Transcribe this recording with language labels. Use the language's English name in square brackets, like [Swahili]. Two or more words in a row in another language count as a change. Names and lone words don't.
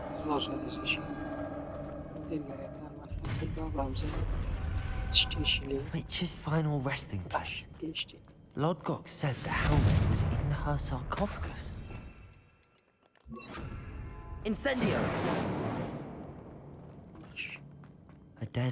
[Central Kurdish] باشە دەستشی دەرگایەکانمان حکرد با بامزای شتێشی لێ [English] Witch's final resting [Central Kurdish] باش [English] place. [Central Kurdish] پێشتی [English] Lodgok said the helmet was in her sarcophagus. Incendio! [Central Kurdish] باش [English] A dead.